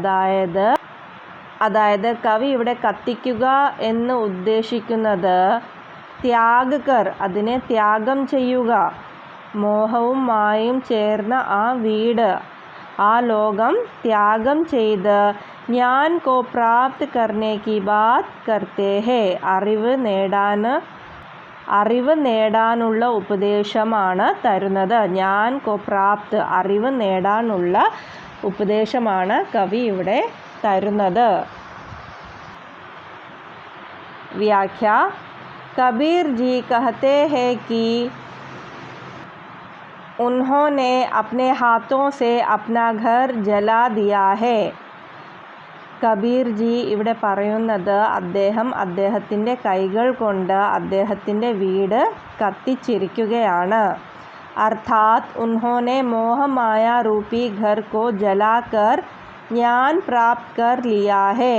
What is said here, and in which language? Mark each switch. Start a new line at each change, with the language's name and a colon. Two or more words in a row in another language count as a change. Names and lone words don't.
Malayalam: അതായത് കവി ഇവിടെ കത്തിക്കുക എന്ന് ഉദ്ദേശിക്കുന്നത്
Hindi: त्याग कर,
Malayalam: അതിനെ ത്യാഗം ചെയ്യുക, മോഹവും മായയും ചേർന്ന ആ വീട്, ആ ലോകം ത്യാഗം ചെയ്ത്
Hindi: ज्ञान को प्राप्त करने की बात करते हैं,
Malayalam: അറിവ് നേടാനുള്ള ഉപദേശമാണ് തരുന്നത്.
Hindi: ज्ञान को प्राप्त,
Malayalam: അറിവ് നേടാനുള്ള ഉപദേശമാണ് കവി ഇവിടെ തരുന്നത്. വ്യാഖ്യ.
Hindi: കബീർ ജി कहते हैं कि उन्होंने अपने हाथों से अपना घर जला दिया है.
Malayalam: കബീർ ജി ഇവിടെ പറയുന്നത്, അദ്ദേഹത്തിൻ്റെ കൈകൾ കൊണ്ട് അദ്ദേഹത്തിൻ്റെ വീട് കത്തിച്ചിരിക്കുകയാണ്.
Hindi: अर्थात उन्होंने मोहमाया रूपी घर को जलाकर ज्ञान प्राप्त कर लिया है.